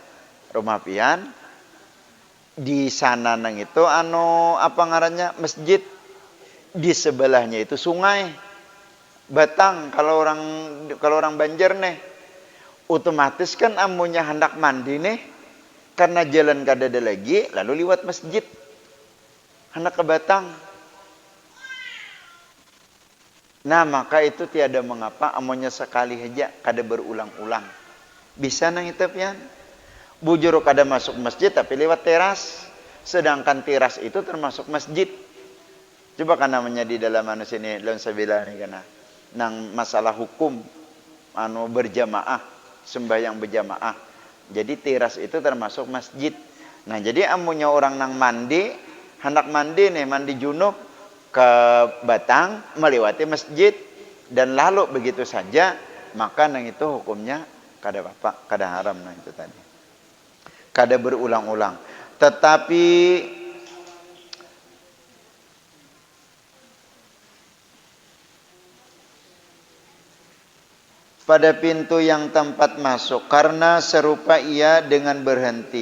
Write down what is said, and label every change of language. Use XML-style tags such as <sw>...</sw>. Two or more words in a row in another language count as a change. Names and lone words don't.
<bjn>Rumah pian di sana nang itu apa ngarannya masjid di sebelahnya itu sungai Batang kalau orang Banjar nih otomatis kan amunya hendak mandi nih karena jalan kada ada lagi lalu liwat masjid hendak ke Batang. Nah maka itu tiada mengapa amunya sekali aja kada berulang-ulang bisa nang itu pian bujur kada masuk masjid tapi lewat teras sedangkan teras itu termasuk masjid. Coba kan namanya di dalam sini dalam sabila nih kana nang masalah hukum berjamaah sembahyang berjamaah. Jadi teras itu termasuk masjid. Nah, jadi amunnya orang nang mandi, hendak mandi nih, mandi junub ke Batang melewati masjid dan lalu begitu saja, maka nang itu hukumnya kada apa, kada haram nah itu tadi. Kada berulang-ulang.</bjn> <id>Tetapi pada pintu yang tempat masuk karena serupa ia dengan berhenti.</id>